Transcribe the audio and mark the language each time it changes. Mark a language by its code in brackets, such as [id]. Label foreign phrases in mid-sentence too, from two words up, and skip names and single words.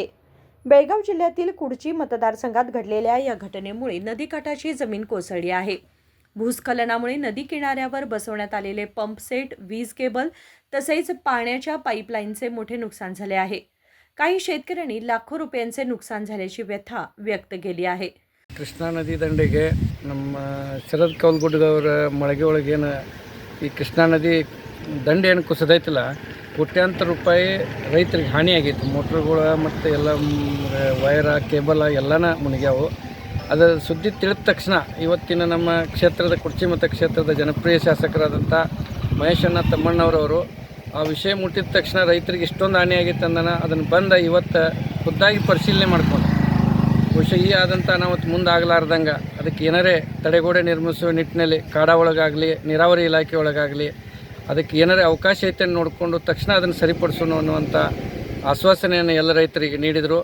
[mr] बेळगाव जिल्ह्यातील कुडची मतदारसंघात घडलेल्या या घटनेमुळे नदीकाठाची जमीन कोसळली आहे. भूस्खलनामुळे नदी किनाऱ्यावर बसवण्यात आलेले पंप सेट, वीज केबल तसेच पाण्याच्या पाईपलाईनचे मोठे नुकसान झाले आहे. काही शेतकऱ्यांनी लाखो रुपयांचे नुकसान झाल्याची व्यथा व्यक्त केली आहे. [kn] ಕೃಷ್ಣಾ ನದಿ ದಂಡೆಗೆ ನಮ್ಮ ಶರದ್ ಕೌಲ್ಗುಡ್ಡದವರ ಮಳಗೆ ಒಳಗೇನು ಈ ಕೃಷ್ಣಾ ನದಿ ದಂಡೆ ಏನು ಕುಸಿದೈತಿಲ್ಲ, ಕೋಟ್ಯಾಂತರ ರೂಪಾಯಿ ರೈತರಿಗೆ ಹಾನಿ ಆಗೈತಿ. ಮೋಟ್ರುಗಳ ಮತ್ತು ಎಲ್ಲ ವೈರ ಕೇಬಲ್ ಎಲ್ಲನ ಮುನಿಗ್ಯಾವು. ಅದರ ಸುದ್ದಿ ತಿಳಿದ ತಕ್ಷಣ ಇವತ್ತಿನ ನಮ್ಮ ಕ್ಷೇತ್ರದ ಕುರ್ಚಿ ಮತಕ್ಷೇತ್ರದ ಜನಪ್ರಿಯ ಶಾಸಕರಾದಂಥ ಮಹೇಶಣ್ಣ ತಮ್ಮಣ್ಣವರವರು ಆ ವಿಷಯ ಮುಟ್ಟಿದ ತಕ್ಷಣ ರೈತರಿಗೆ ಇಷ್ಟೊಂದು ಹಾನಿ ಆಗೈತೆ ಅಂದನ ಅದನ್ನು ಬಂದ ಇವತ್ತು ಖುದ್ದಾಗಿ ಪರಿಶೀಲನೆ ಮಾಡ್ಕೊಂಡು ಬಹುಶಃ ಈ ಆದಂಥ ಅನಾಹುತ ಮುಂದಾಗಲಾರ್ದಂಗೆ ಅದಕ್ಕೆ ಏನಾರೇ ತಡೆಗೋಡೆ ನಿರ್ಮಿಸುವ ನಿಟ್ಟಿನಲ್ಲಿ ಕಾಡ ಒಳಗಾಗಲಿ ನೀರಾವರಿ ಇಲಾಖೆ ಒಳಗಾಗಲಿ ಅದಕ್ಕೆ ಏನಾರೇ ಅವಕಾಶ ಐತೆ ನೋಡಿಕೊಂಡು ತಕ್ಷಣ ಅದನ್ನು ಸರಿಪಡಿಸೋಣ ಅನ್ನುವಂಥ ಆಶ್ವಾಸನೆಯನ್ನು ಎಲ್ಲ ರೈತರಿಗೆ ನೀಡಿದರು.